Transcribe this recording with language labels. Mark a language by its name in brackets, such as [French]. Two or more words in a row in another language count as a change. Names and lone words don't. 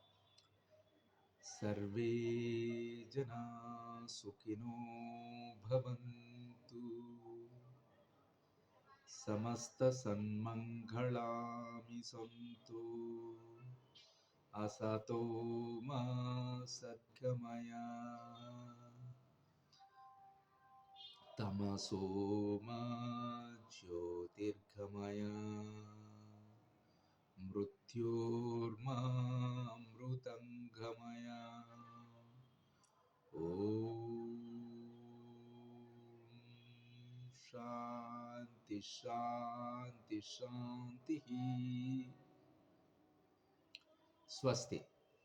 [Sanskrit] సర్వే జనా సుఖినో భవంతు, సమస్త సన్మంగళాని సంతు, అసతో మా సద్గమయ, తమసో మా జ్యోతిర్గమయ. मया मृत्योर्मामृतङ्गमया ॐ शान्ति शान्ति शान्तिः स्वस्ति।